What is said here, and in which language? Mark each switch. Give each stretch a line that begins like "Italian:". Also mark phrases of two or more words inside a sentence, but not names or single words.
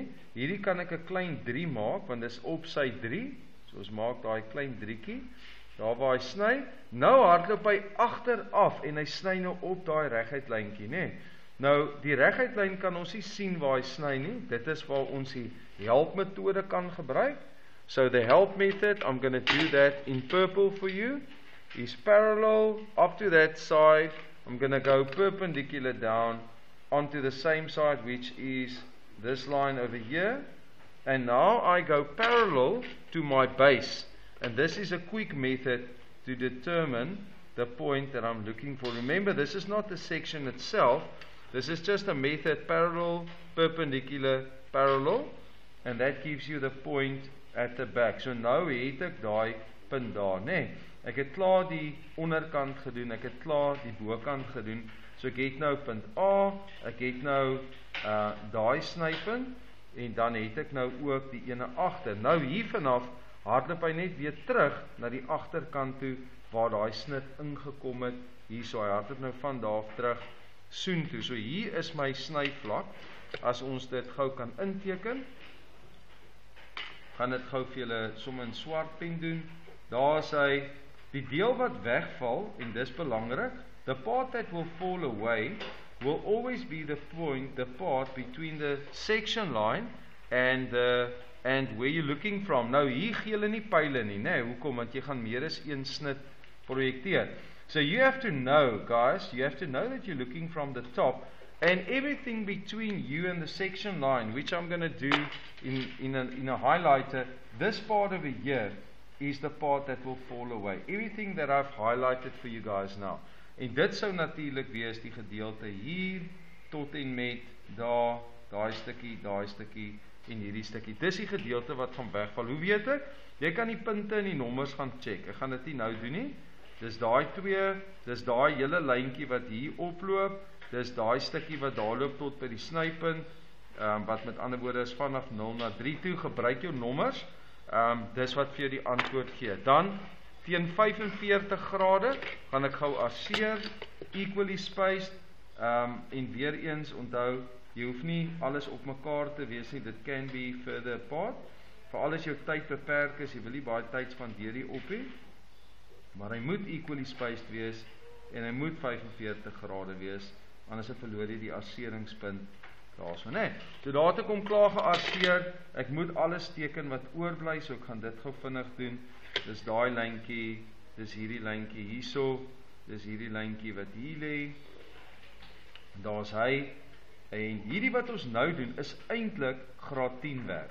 Afrikaans: Hierdie kan ek 'n klein 3 maak, want dis op sy 3. So ons maak daai klein 3tjie. Daar waar hy sny, nou hardloop hy agteraf en hy sny nou op daai reguit lyntjie, nê? Nou, die reguit lyn kan ons nie sien waar hy sny nie. Dit is waar ons die helpmetode kan gebruik.
English: So the help method, I'm going to do that in purple for you, is parallel up to that side. I'm going to go perpendicular down onto the same side, which is this line over here. And now I go parallel to my base. And this is a quick method to determine the point that I'm looking for. Remember, this is not the section itself. This is just a method, parallel, perpendicular, parallel. And that gives you the point at the back.
Afrikaans: So nou het ek daai punt daar, nee. Ek het klaar die onderkant gedoen, ek het klaar die bokant gedoen. So ek het nou punt A, ek het nou daai snypunt, en dan het ek nou ook die ene agter. Nou hier vanaf hardloop hy net weer terug na die agterkant toe, waar daai snit ingekom het. Hier so, hy hardloop nou van daar af terug soontoe. So hier is my snyvlak. As ons dit gou kan inteken, gaan dit gou vir julle sommer in swart pen doen. Daar is hy, die deel wat wegval, en dis belangrik,
English: the part that will fall away will always be the point, the part between the section line and where you're looking from.
Afrikaans: Nou hier gee hulle nie pyle nie, né? Hoekom? Want jy gaan meer as een snit projekteer.
English: So you have to know, guys, you have to know that you're looking from the top, and everything between you and the section line, which I'm going to do in a highlighter, this part over here is the part that will fall away. Everything that I've highlighted for you guys now.
Afrikaans: En dit sou natuurlik wees die gedeelte hier tot en met daar, daai stukkie en hierdie stukkie. Dis die gedeelte wat gaan wegval. Hoe weet ek? Jy kan die punte en die nommers gaan check. Ek gaan dit nie nou doen nie. Dis daai twee, dis daai hele lyntjie wat hier oploop, dis daai stukkie wat daar loop tot by die snypunt, wat met ander woorde is vanaf 0 na 3 toe, gebruik jou nommers, dis wat vir jou die antwoord gee. Dan, teen 45 grade, gaan ek gou arseer,
English: equally spaced,
Afrikaans: en weer eens onthou, jy hoef nie alles op mekaar te wees nie, dit
English: can be further apart,
Afrikaans: veral as jou tyd beperk is, jy wil nie baie tyd spandeer hier op hê, maar hy moet
English: equally spaced
Afrikaans: wees, en hy moet 45 grade wees, anders verloor jy die arseringspunt daarso, nee. So daar het ek hom klaar gearseer, ek moet alles teken wat oorbly, so ek gaan dit gou vinnig doen, dis daai lyntjie, dis hierdie lyntjie hierso, dis hierdie lyntjie wat hier lê, daar's hy, en hierdie wat ons nou doen, is eintlik graad 10 werk.